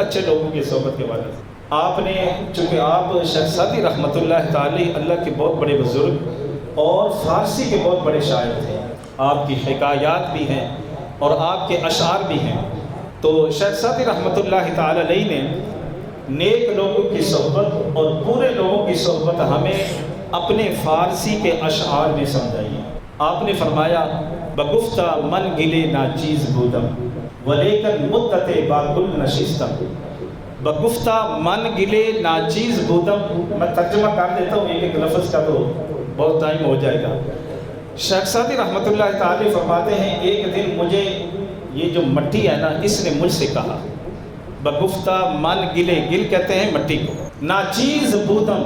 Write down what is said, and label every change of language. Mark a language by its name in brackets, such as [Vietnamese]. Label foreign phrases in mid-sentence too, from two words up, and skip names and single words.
[Urdu] اچھے لوگوں کی صحبت کے حوالہ سے، آپ نے چونکہ آپ شیخ سعدی رحمۃ اللہ تعالی اللہ کے بہت بڑے بزرگ اور فارسی کے بہت بڑے شاعر تھے، آپ کی حکایات بھی ہیں اور آپ کے اشعار بھی ہیں، تو شیخ سعدی رحمۃ اللہ تعالی علیہ نے نیک لوگوں کی صحبت اور پورے لوگوں کی صحبت ہمیں اپنے فارسی کے اشعار میں سمجھائی۔ آپ نے فرمایا [Persian] بگفتہ من گلے ناچیز بودم ولیکن مدت با گل نشستم۔ بگفتہ من گلے ناچیز بودم، [Urdu] میں ترجمہ کر دیتا ہوں ایک ایک لفظ کا تو بہت ٹائم ہو جائے گا۔ شیخ سعدی رحمۃ اللہ تعالی فرماتے ہیں ایک دن مجھے یہ جو مٹی ہے نا، اس نے مجھ سے کہا، [Persian] بگفتہ من گلے، [Urdu] گل کہتے ہیں مٹی کو، [Persian] ناچیز بودم۔